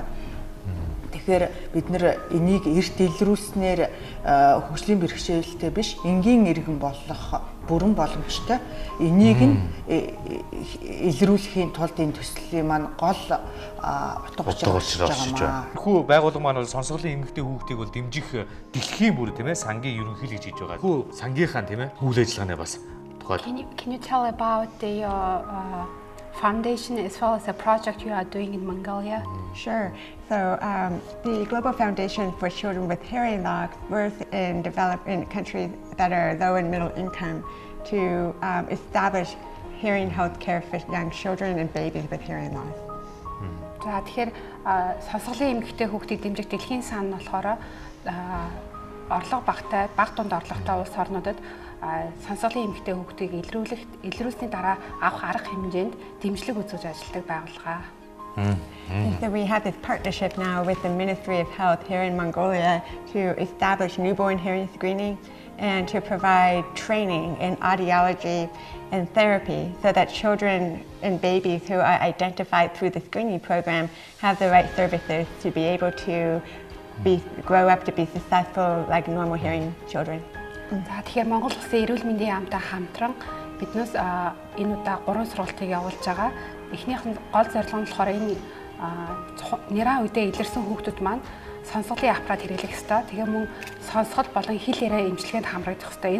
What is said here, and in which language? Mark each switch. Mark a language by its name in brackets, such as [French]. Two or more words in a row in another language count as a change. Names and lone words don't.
[Mongolian] Тэгэхээр бид нэр энийг эрт илрүүлснээр хөгжлийн бэрхшээлтэй биш, энгийн иргэн болох бүрэн боломжтой. Энийг нь илрүүлэхийн тулд энэ төслийн маань гол утга учир байна. Хүү байгууллага маань бол сонсголын эмгэгтэй хүүхдийг бол дэмжих дэлхийн бүр тийм ээ сангийн ерөнхийлөгч гэж хийж байгаа. Хүү сангийнхаа тийм ээ үйл ажиллагааны бас тухай. [English] Can you tell about the foundation as well as the project you are doing in Mongolia? Sure. So the Global Foundation for Children with Hearing Loss works in developing countries that are low and middle income to establish hearing health care for young children and babies with hearing loss. [Mongolian] За тэгэхээр сонсголын эмгэгтэй хүүхдийг дэмжих дэлхийн сан нь болохоор орлого багтай, бага дунд орлоготой улс орнуудад сонсголын эмгэгтэй хүүхдийг илрүүлсний дараа авах арга хэмжээнд дэмжлэг үзүүлж ажилладаг байгууллага. [English] And so we have this partnership now with the Ministry of Health here in Mongolia to establish newborn hearing screening and to provide training in audiology and therapy so that children and babies who are identified through the screening program have the right services to be able to grow up to be successful like normal hearing children. [Mongolian] За тэгэхээр Монгол Улсын эрүүл мэндийн яамтай хамтран биднээс энэ удаа 3 сургалтыг явуулж байгаа. Эхнийх нь гол зорилго нь болохоор энэ нэраа үедээ илэрсэн хүүхдүүд маань сонсголын аппарат хэрэглэх ёстой. Тэгээ мөн сонсгол болон хэл яриа эмчилгээнд хамрагдах ёстой.